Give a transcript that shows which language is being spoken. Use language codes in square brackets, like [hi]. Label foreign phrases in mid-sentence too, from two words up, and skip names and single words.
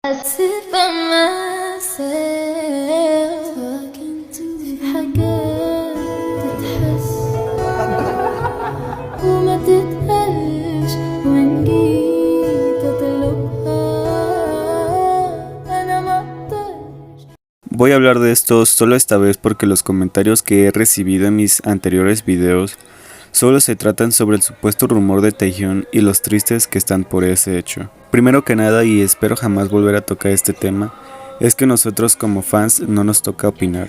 [en] sit by myself talking to [ar] حاجات تتحس وما تتقالش وإن جيت أطلبها أنا ما أقدرش. [es] Voy a hablar de esto solo esta vez porque los comentarios que he recibido en mis anteriores videos solo se tratan sobre el supuesto rumor de Taehyun y los tristes que están por ese hecho. Primero que nada, y espero jamás volver a tocar este tema, es que nosotros como fans no nos toca opinar.